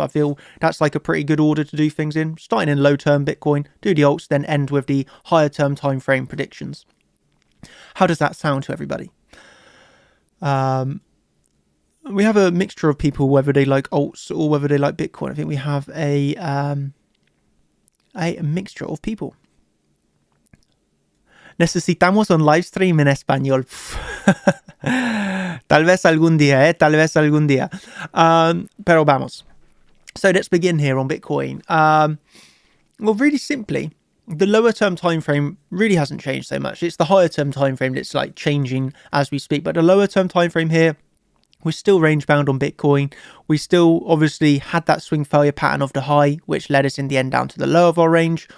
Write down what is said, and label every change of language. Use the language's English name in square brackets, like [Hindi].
[English] I feel that's like a pretty good order to do things in. Starting in low term Bitcoin, do the alts, then end with the higher term time frame predictions. How does that sound to everybody? We have a mixture of people, whether they like alts or whether they like Bitcoin. I think we have a mixture of people. [Spanish] Necesitamos un live stream en español. Tal vez algún día, tal vez algún día. [English] Pero vamos. So let's begin here on Bitcoin. Well, really simply, the lower term time frame really hasn't changed so much. It's the higher term time frame that's like changing as we speak. But the lower term time frame here, we're still range bound on Bitcoin. We still obviously had that swing failure pattern of the high, which led us in the end down to the low of our range.